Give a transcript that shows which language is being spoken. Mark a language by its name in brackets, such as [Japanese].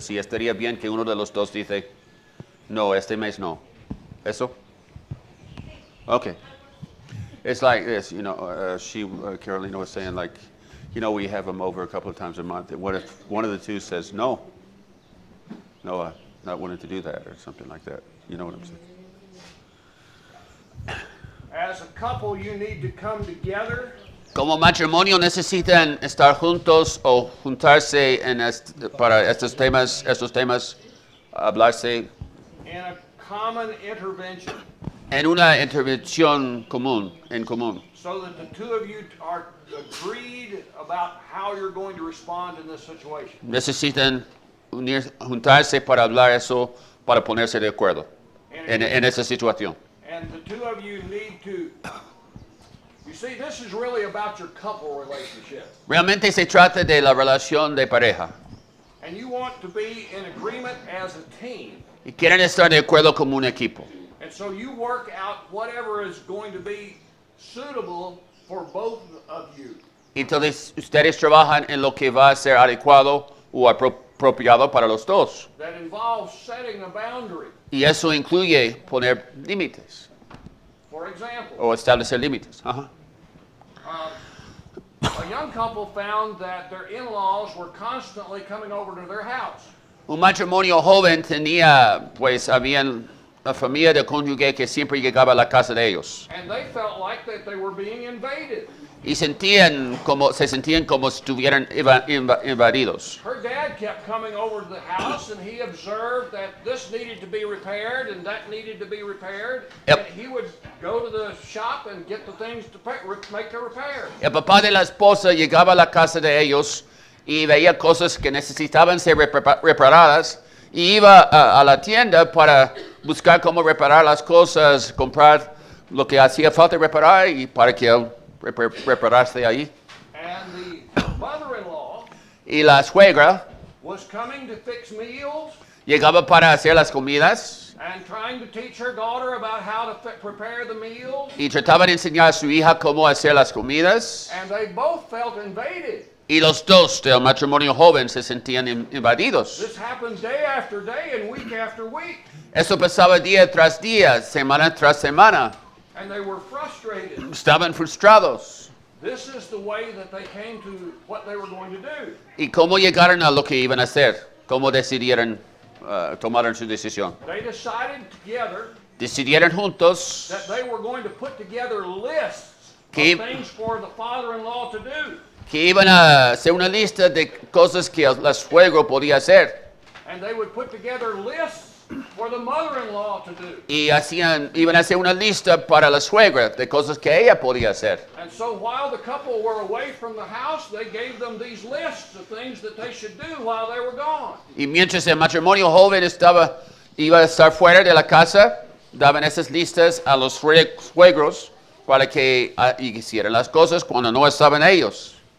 [Spanish] Si estaría bien que uno de los dos dice, no, este mes no. ¿Eso? Okay. [English] It's like this, Carolina was saying, like, we have them over a couple of times a month. What if one of the two says, no, I'm not wanting to do that, or something like that? You know what I'm saying? As a couple, you need to come together. [Spanish] Como matrimonio necesitan estar juntos o juntarse para estos temas, hablarse [English] In a common intervention. [Spanish] En una intervención en común. [English] So that the two of you are agreed about how you're going to respond in this situation. [Spanish] Necesitan juntarse para hablar eso, para ponerse de acuerdo en esa situación. [English] And the two of you need to, you see, this is really about your couple relationship. [Spanish] Realmente se trata de la relación de pareja. [English] And you want to be in agreement as a team. [Spanish] Y quieren estar de acuerdo como un equipo. [English] And so you work out whatever is going to be suitable for both of you. [Spanish] Entonces ustedes trabajan en lo que va a ser adecuado o apropiado para los dos. [English] That involves setting a boundary. [Spanish] Y eso incluye poner límites. [English] For example, [Spanish] O establecer límites. Ajá. [English] a young couple found that their in-laws were constantly coming over to their house. [Spanish] Un matrimonio joven habían la familia de cónyuge que siempre llegaba a la casa de ellos. [English] And they felt like that they were being invaded. [Spanish] Y se sentían como estuvieran invadidos. [English] Her dad kept coming over to the house and he observed that this needed to be repaired and that needed to be repaired. Yep. And he would go to the shop and get the things to make the repairs. [Spanish] El papá de la esposa llegaba a la casa de ellos y veía cosas que necesitaban ser reparadas y iba a la tienda para buscar cómo reparar las cosas, comprar lo que hacía falta reparar y para que él reparase ahí. [English] And the mother-in-law [Spanish] Y la suegra [English] was coming to fix meals [Spanish] llegaba para hacer las comidas [English] and trying to teach her daughter about how to prepare the meals. [Spanish] y trataba de enseñar a su hija cómo hacer las comidas. [English] And they both felt invaded. [Spanish] Y los dos del matrimonio joven se sentían invadidos. [English] This happened day after day and week after week. [Spanish] Eso pasaba día tras día, semana tras semana. [English] And they were frustrated. [Spanish] Estaban frustrados. [English] This is the way that they came to what they were going to do. [Spanish] ¿Y cómo llegaron a lo que iban a hacer? ¿Cómo decidieron, tomaron su decisión? [English] They decided together [Spanish] Decidieron juntos [English] that they were going to put together lists [Spanish] Que- [English] of things for the father-in-law to do. [Spanish] que iban a hacer una lista de cosas que la suegro podía hacer. [English] And they would put together lists for the mother-in-law to do. [Spanish] Y iban a hacer una lista para la suegra de cosas que ella podía hacer. [English] And so while the couple were away from the house, they gave them these lists of things that they should do while they were gone. [Spanish] Y mientras el matrimonio joven iba a estar fuera de la casa, daban esas listas a los suegros para que hicieran las cosas cuando no estaban ellos.